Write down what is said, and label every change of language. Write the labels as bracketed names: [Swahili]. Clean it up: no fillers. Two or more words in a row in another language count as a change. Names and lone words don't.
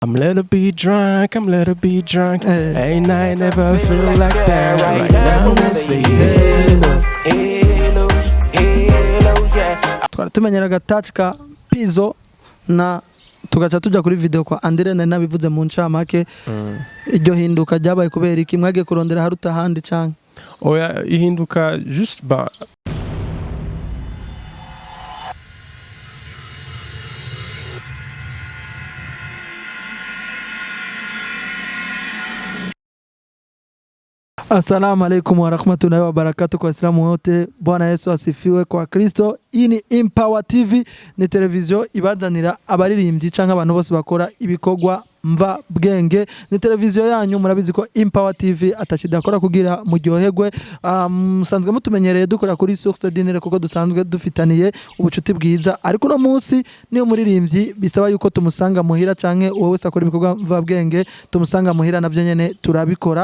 [English] I'm little bit drunk, Ain't I never feel like that right now. Say hello, hello, hello, yeah. [Rundi] Twari tumenyera gatouch ka Pizzo na tugaca tujya kuri video kwa Andre na nabivuze mu ncamake. Iryo hinduka ryabaye kubera iki mwage kurondera haruta handi canke? Oya, ihinduka just ba [Arabic] السلام عليكم ورحمة الله وبركاته [Swahili] kwa Waislamu wote. Bwana Yesu asifiwe kwa Kristo. [Rundi] Iyi ni Empower TV, ni televiziyo ibazanira abaririmbyi canke abantu bose bakora ibikorwa mva bwenge. Ni televiziyo yanyu, murabizi ko Empower TV atakidakora kugira muryoherwe. Musanzwe mutumenyereye dukora kuri Source Dinere kuko dusanzwe dufitaniye ubucuti bwiza, ariko no munsi niyo muririmbyi bisaba yuko tumusanga muhira canke wowe wese akora ibikorwa mva bwenge tumusanga muhira, navyo nyene turabikora.